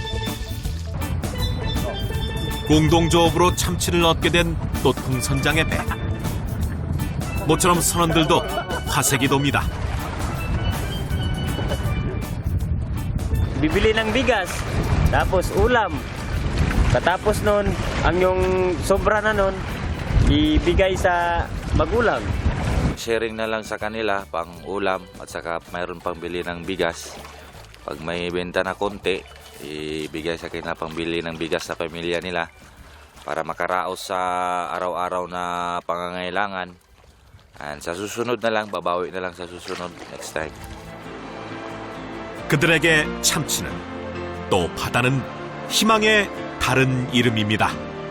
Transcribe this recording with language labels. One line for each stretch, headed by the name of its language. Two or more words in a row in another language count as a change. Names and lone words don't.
Korean: 공동조업으로 참치를 얻게 된 또통선장의 배. 모처럼 선원들도 화색이 돕니다.
Filipino: Bibili ng bigas, tapos ulam. Katapos nun, ang yung sobra na nun, ibigay sa magulang. Sharing na lang sa kanila pang ulam at saka mayroon pang bili ng bigas. Pag may benta na konti, ibigay sa kanila pang bili ng bigas sa pamilya nila para makaraos sa araw-araw na pangangailangan. And sa susunod na lang, babawi na lang sa susunod
English: next time.
Korean: 그들에게 참치는 또 바다는 희망의 다른 이름입니다.